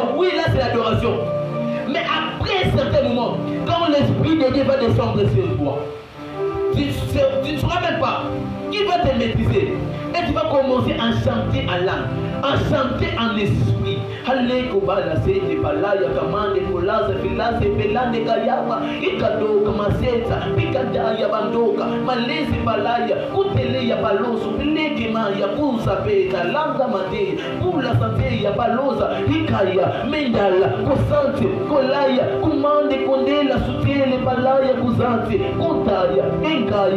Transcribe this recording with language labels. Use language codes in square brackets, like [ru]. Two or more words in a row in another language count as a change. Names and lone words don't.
[fr] Oui, là c'est l'adoration. Mais après un certain moment, quand l'esprit de Dieu va descendre sur toi, tu ne sauras même pas qui va te maîtriser. Et tu vas commencer à chanter en langue, à chanter en esprit. Allez, Kobala, c'est des balaya, kamande, kolaza, filase, pelande, kayama, ikado, kamaseta, pikada, yabandoka, malezi balaya, kutele ya baloso, pileke ma ya pusa peta, langa mate, pula sante ya balosa, ikaya, mendala, kosante, kolaya, kumande, kondela, sutele, balaya, kuzante, kutaya, enkaya,